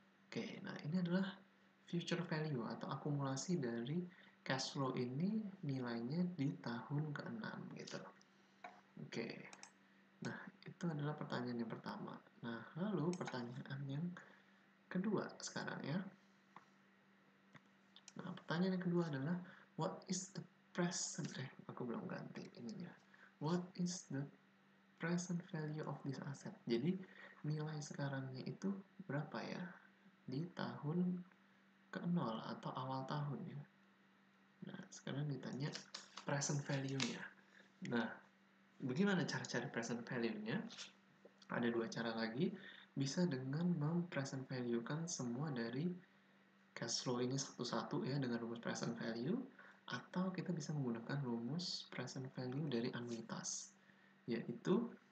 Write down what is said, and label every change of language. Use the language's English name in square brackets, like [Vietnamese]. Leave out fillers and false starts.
[Indonesian] Oke, nah ini adalah future value atau akumulasi dari cash flow ini nilainya di tahun ke-6 gitu. Oke. Nah, itu adalah pertanyaan yang pertama. Nah, lalu pertanyaan yang kedua sekarang ya. Nah, pertanyaan yang kedua adalah [English] what is the present [Indonesian] aku belum ganti ininya. [English] What is the present value of this asset? [Indonesian] Jadi, nilai sekarangnya itu berapa ya? Di tahun ke-0 atau awal tahun ya. Nah, sekarang ditanya present value-nya. Nah, bagaimana cara cari present value-nya? Ada dua cara lagi. Bisa dengan mempresent value-kan semua dari cash flow ini satu-satu ya dengan rumus present value, atau kita bisa menggunakan rumus present value dari anuitas, yaitu